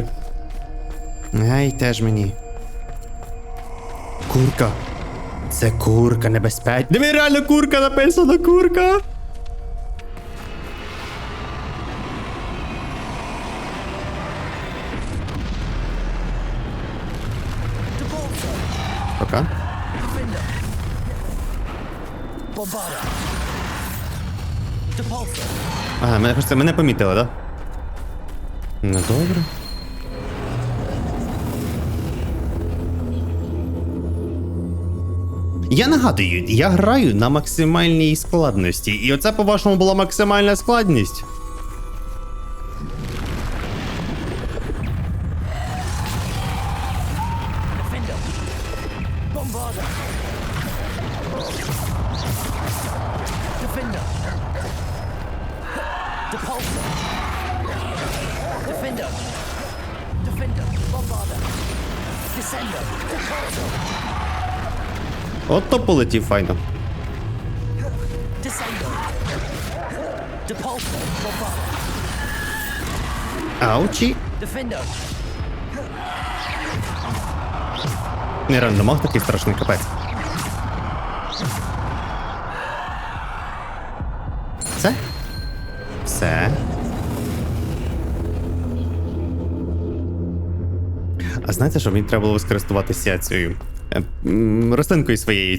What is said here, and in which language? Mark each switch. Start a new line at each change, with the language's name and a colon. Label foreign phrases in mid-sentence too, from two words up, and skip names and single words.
Ukrainian: Ай, теж мені. Курка. Це курка небезпечна. Диви, реально курка написано, курка. Пока. Bombarder. Depulsor. Ага, мене помітили, да? Ну добре. Я нагадую, я граю на максимальній складності. І оце, по-вашому, була максимальна складність. Bombarder. Defender. Depulsor. Defender. Defender. Bombarder. Descender. Depulsor. От то полетів файно. Descender. Depulsor. Bombarder. Аучі. Defender. Не рандомах такий страшний капець. Все? Все. А знаєте, що мені треба було скористуватися цією рослинкою своєю.